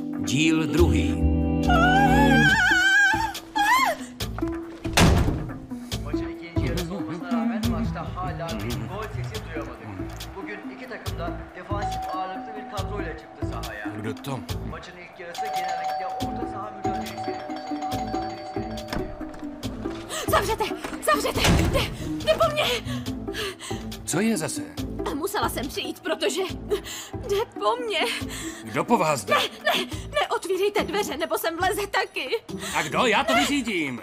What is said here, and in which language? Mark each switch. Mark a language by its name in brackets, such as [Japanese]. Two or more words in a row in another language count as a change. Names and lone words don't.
[Czech] Díl 2. [Turkish] Maçın ikinci yarısı olmasına rağmen maçta hala bir gol sesi duyamadık. Bugün iki takım da defansif ağırlıklı bir kadroyla çıktı sahaya. [Czech] Kdo to? [Turkish] Maçın ilk yarısı genellikle orta saha mücadelesi. [Czech] Zavřete! Zavřete! Jde po mně! Co je zase? Musela jsem přijít, protože jde po mně. Kdo po vás jde? Neotvírejte dveře, nebo sem vleze taky. A kdo? Já to vyřídím.